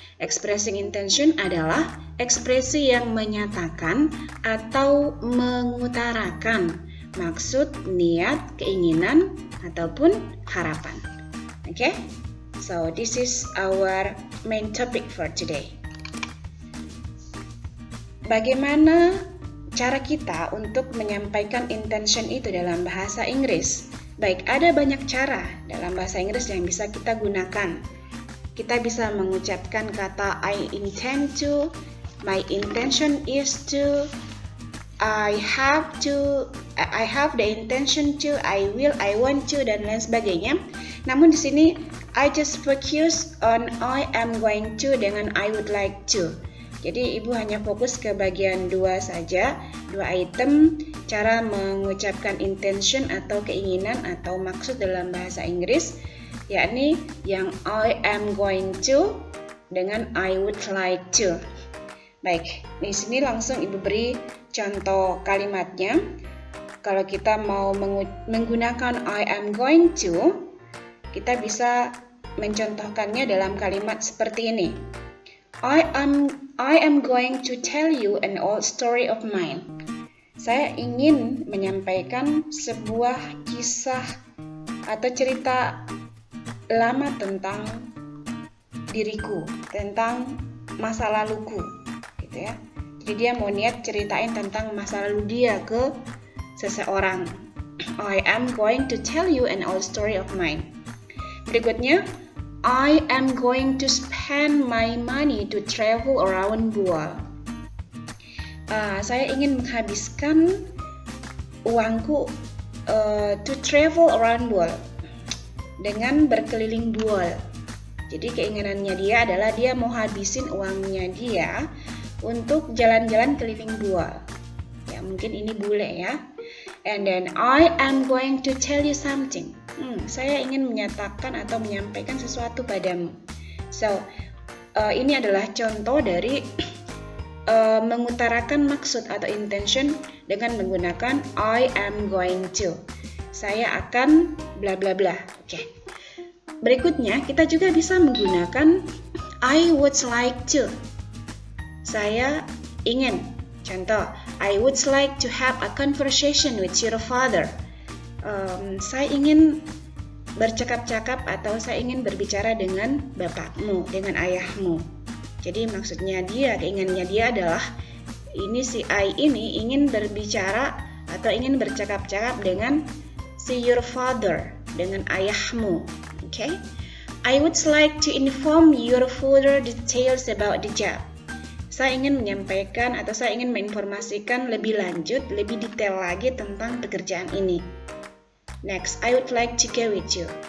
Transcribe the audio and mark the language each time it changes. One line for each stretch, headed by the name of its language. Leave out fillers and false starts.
Indonesian: Expressing intention adalah ekspresi yang menyatakan atau mengutarakan maksud, niat, keinginan, ataupun harapan.
English: Okay, so this is our main topic for today.
Indonesian: Bagaimana cara kita untuk menyampaikan intention itu dalam bahasa Inggris? Baik, ada banyak cara dalam bahasa Inggris yang bisa kita gunakan. Kita bisa mengucapkan kata
English: I intend to, my intention is to, I have the intention to, I will, I want to,
Indonesian: dan lain sebagainya. Namun di sini
English: I just focus on I am going to
Indonesian: dengan
English: I would like to.
Indonesian: Jadi ibu hanya fokus ke bagian dua saja, dua item cara mengucapkan intention atau keinginan atau maksud dalam bahasa Inggris, yakni yang
English: I am going to
Indonesian: dengan
English: I would like to.
Indonesian: Baik, di sini langsung ibu beri contoh kalimatnya. Kalau kita mau menggunakan
English: I am going to,
Indonesian: kita bisa mencontohkannya dalam kalimat seperti ini.
English: I am going to tell you an old story of mine.
Indonesian: Saya ingin menyampaikan sebuah kisah atau cerita lama tentang diriku, tentang masa laluku, gitu ya. Jadi dia mau niat ceritain tentang masa lalu dia ke seseorang.
English: I am going to tell you an old story of mine.
Indonesian: Berikutnya,
English: I am going to spend my money to travel around the world.
Indonesian: Saya ingin menghabiskan uangku
English: to travel around the world,
Indonesian: dengan berkeliling world. Jadi keinginannya dia adalah dia mau habisin uangnya dia untuk jalan-jalan keliling world. Ya, mungkin ini bule ya.
English: And then I am going to tell you something.
Indonesian: Saya ingin menyatakan atau menyampaikan sesuatu padamu. So, ini adalah contoh dari mengutarakan maksud atau intention dengan menggunakan
English: I am going to.
Indonesian: Saya akan bla bla bla. Oke. Berikutnya, kita juga bisa menggunakan
English: I would like to.
Indonesian: Saya ingin. Contoh,
English: I would like to have a conversation with your father.
Indonesian: Saya ingin bercakap-cakap atau saya ingin berbicara dengan bapakmu, dengan ayahmu. Jadi maksudnya dia, keinginannya dia adalah ini si I ini ingin berbicara atau ingin bercakap-cakap dengan si
English: your father,
Indonesian: dengan ayahmu. Okay?
English: I would like to inform you further details about the job.
Indonesian: Saya ingin menyampaikan atau saya ingin menginformasikan lebih lanjut, lebih detail lagi tentang pekerjaan ini.
English: Next, I would like to go with you.